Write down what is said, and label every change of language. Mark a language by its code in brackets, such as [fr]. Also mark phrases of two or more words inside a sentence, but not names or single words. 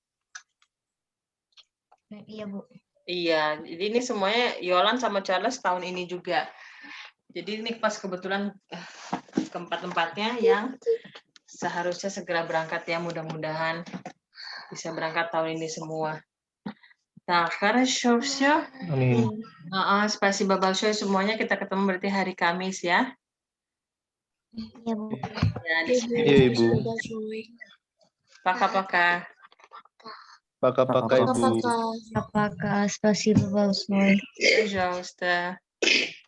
[id] Iya, Bu. Iya, jadi ini semuanya Yolan sama Charles tahun ini juga. Jadi ini pas kebetulan keempat-empatnya yang seharusnya segera berangkat ya, mudah-mudahan bisa berangkat tahun ini semua. Nah, [ru] хорошо всё. [id] Amin. [ru] Спасибо большое [id] semuanya, kita ketemu berarti hari Kamis ya. Iya, Bu. Ya, Iya Ibu. [ru] Пока-пока. [id] Pakai-pakai Bu. Apakah [ru] спасибо большое? Пожалуйста.